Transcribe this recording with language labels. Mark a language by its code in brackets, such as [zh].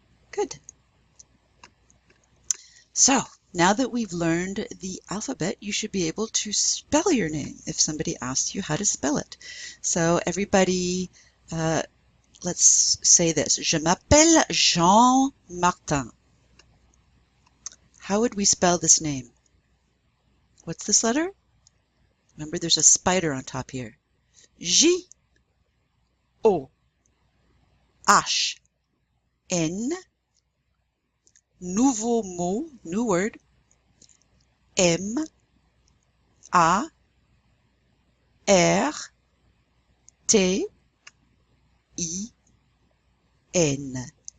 [en] Good. So, now that we've learned the alphabet, you should be able to spell your name if somebody asks you how to spell it. So everybody, let's say this. [fr] Je m'appelle Jean Martin. [en] How would we spell this name? What's this letter? Remember, there's a spider on top here. J, O, H, N, [fr] nouveau mot, [en] new word, M, A, R, T, I, N.